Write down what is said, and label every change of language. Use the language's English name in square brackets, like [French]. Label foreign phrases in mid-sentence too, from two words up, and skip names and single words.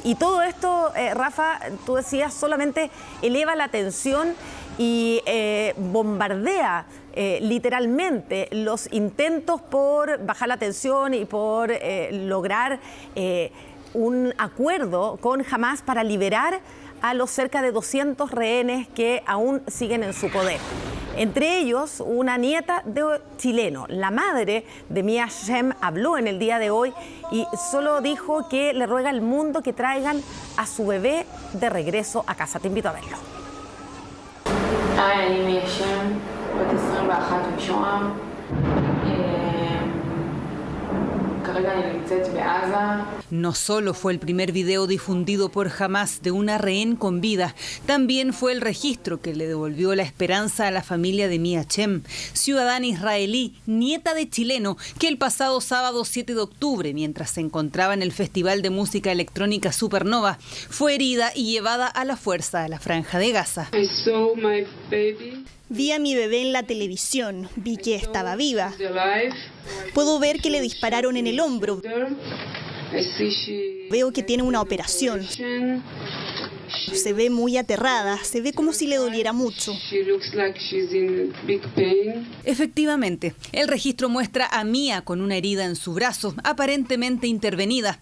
[Spanish] Y todo esto, Rafa, tú decías, solamente eleva la tensión y bombardea literalmente los intentos por bajar la tensión y por lograr un acuerdo con Hamas para liberar a los cerca de 200 rehenes que aún siguen en su poder. Entre ellos, una nieta de chileno. La madre de Mia Shem habló en el día de hoy y solo dijo que le ruega al mundo que traigan a su bebé de regreso a casa. Te invito a verlo. [Hebrew] אני מיה שם, בת 21 משוהם. כרגע אני נמצאת בעזה. [Spanish] No solo fue el primer video difundido por Hamas de una rehén con vida, también fue el registro que le devolvió la esperanza a la familia de Mia Shem, ciudadana israelí, nieta de chileno, que el pasado sábado 7 de octubre, mientras se encontraba en el Festival de Música Electrónica Supernova, fue herida y llevada a la fuerza a la Franja de Gaza. [English] I saw my baby. [Spanish] Vi a mi bebé en la televisión, vi que estaba viva. Puedo ver que le dispararon en el hombro. Veo que tiene una operación. Se ve muy aterrada, se ve como si le doliera mucho. Efectivamente, el registro muestra a Mia con una herida en su brazo, aparentemente intervenida.